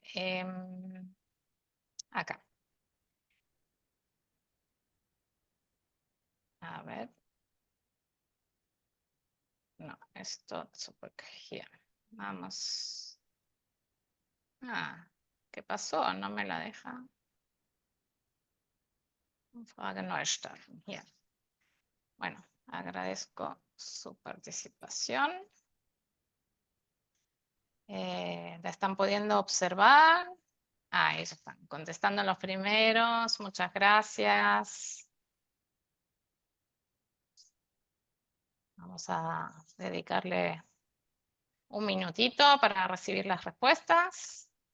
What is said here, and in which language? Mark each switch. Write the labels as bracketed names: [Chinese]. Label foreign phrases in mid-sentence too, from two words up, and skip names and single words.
[Spanish] Acá. A ver. No, esto super here. Vamos. Ah, ¿qué pasó? No me la deja. [German] Frage neu starten. Hier. [Spanish] Bueno, agradezco su participación. ¿La están pudiendo observar? Ah, ellos están contestando los primeros. Muchas gracias. Vamos a dedicarle un minutito para recibir las respuestas.